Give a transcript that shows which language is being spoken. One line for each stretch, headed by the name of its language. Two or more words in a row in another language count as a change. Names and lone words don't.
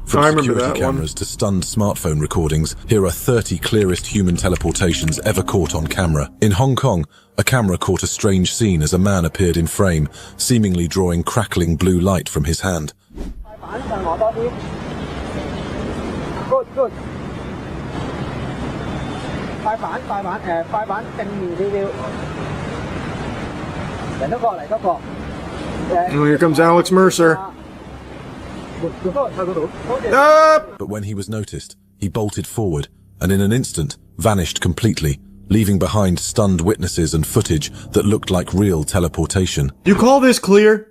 English: From security cameras to stunned smartphone recordings, here are 30 clearest human teleportations ever caught on camera. In Hong Kong, a camera caught a strange scene as a man appeared in frame, seemingly drawing crackling blue light from his hand. Good.
Cantonese: 快反，快反正面少少，人都過嚟嗰個。
English: Oh, here comes Alex Mercer. But when he was noticed, he bolted forward, and in an instant, vanished completely, leaving behind stunned witnesses and footage that looked like real teleportation. You call this clear?